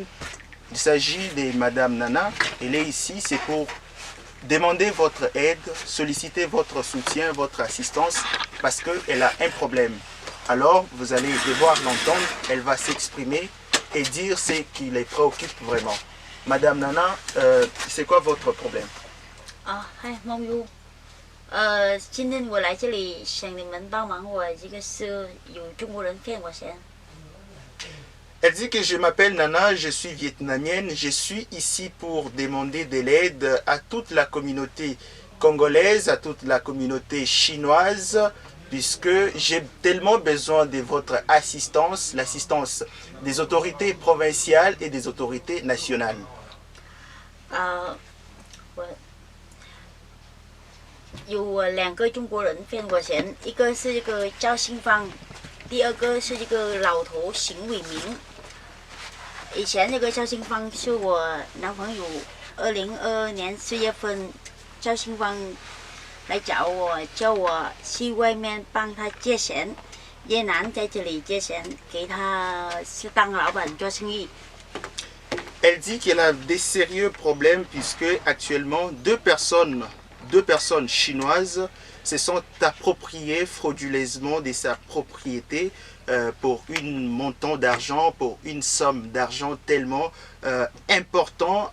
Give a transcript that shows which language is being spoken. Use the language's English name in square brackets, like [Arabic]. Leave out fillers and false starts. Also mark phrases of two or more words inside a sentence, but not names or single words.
[French] Il s'agit de Madame Nana, elle est ici, c'est pour demander votre aide, solliciter votre soutien, votre assistance, parce qu'elle a un problème. Alors, vous allez devoir l'entendre, elle va s'exprimer et dire ce qui les préoccupe vraiment. Madame Nana, c'est quoi votre problème? [English] Hi, Mong Yu. [Chinese] 今天我来这里想你们帮忙，我这个是有中国人骗我钱。 [French] Elle dit que je m'appelle Nana, je suis vietnamienne, je suis ici pour demander de l'aide à toute la communauté congolaise, à toute la communauté chinoise, puisque j'ai tellement besoin de votre assistance, l'assistance des autorités provinciales et des autorités nationales. [Chinese] 我有2个中国人骗我钱，一个是这个赵新芳，第二个是这个老头邢伟明。以前这个赵新芳是我男朋友，2022年4月份，赵新芳来找我，叫我去外面帮他借钱，越南在这里借钱，给他是当老板做生意。 [French] Elle dit qu'elle a des sérieux problèmes puisque actuellement deux personnes chinoises se sont appropriées frauduleusement de sa propriété pour un montant d'argent, pour une somme d'argent tellement important.